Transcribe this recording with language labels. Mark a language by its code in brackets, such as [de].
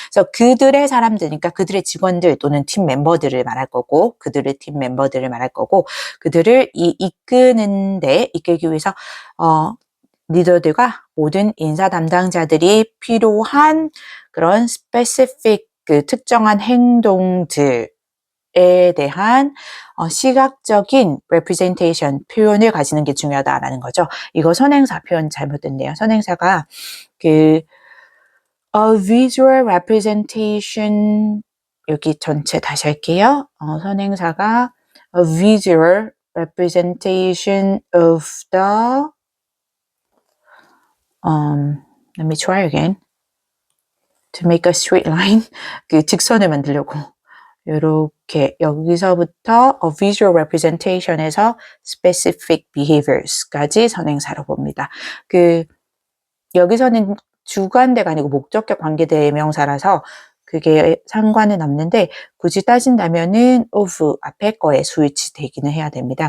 [ko] 그래서 그들의 사람들이니까 그들의 직원들 또는 팀 멤버들을 말할 거고, 그들의 팀 멤버들을 말할 거고, 그들을 이끌기 위해서 리더들과 모든 인사 담당자들이 필요한 그런 specific 그 특정한 행동들에 대한 시각적인 representation, 표현을 가지는 게 중요하다라는 거죠. 이거 선행사 표현 잘못됐네요. 선행사가 [en] a visual representation, [ko] 여기 전체 다시 할게요. 선행사가 [en] a visual representation of the let me try again. To make a straight line. [ko] 그 직선을 만들려고. 이렇게 여기서부터 visual representation에서 specific behaviors까지 선행사로 봅니다. 여기서는 주관대가 아니고 목적격 관계대명사라서 그게 상관은 없는데 굳이 따진다면은 of 앞에 거에 수일치되기는 해야 됩니다.